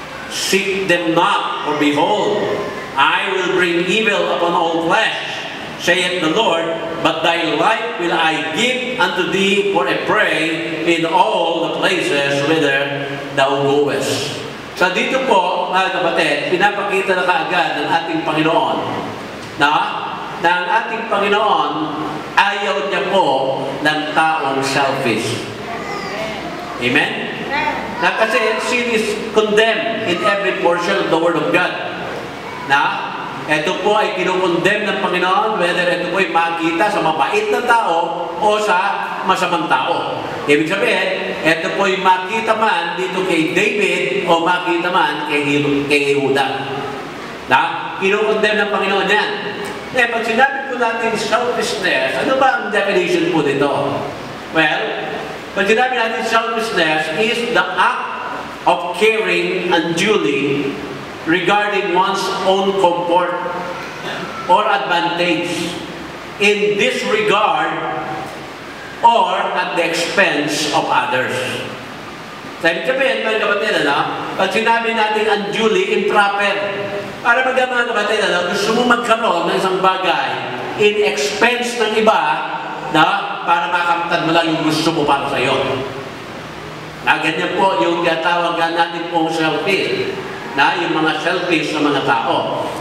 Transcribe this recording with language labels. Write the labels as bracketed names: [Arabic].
[English] Seek them not, for behold, I will bring evil upon all flesh, saith the Lord, but thy life will I give unto thee for a prey in all the places whither thou goest." [Filipino] So dito po, mga kapatid, pinapakita na kaagad ng ating Panginoon na ang ating Panginoon ayaw niya po ng taong selfish. Amen? Na kasi [English] sin is condemned in every portion of the Word of God. [Filipino] Na ito po ay kinukondemn ng Panginoon, whether ito po ay makita sa mabait na tao o sa masamang tao. Ibig sabihin, ito po ay makita man dito kay David o makita man kay Yehuda. Na kinukondemn ng Panginoon yan. Eh, pag sinabi po natin selfishness, ano ba ang definition po dito? [English] Well, [Filipino] pag sinabi natin [English] selfishness is the act of caring unduly regarding one's own comfort or advantage in disregard or at the expense of others. [Filipino] Sabi sabihin, mga kapatid, pag sinabi natin unduly, improper, para mga kapatid, gusto mo magkaroon ng isang bagay [English] in expense [Filipino] ng iba, para makamtan mo lang yung gusto mo para sa iyo. Ganyan po yung tinatawag natin pong selfish, yung mga selfish na mga tao.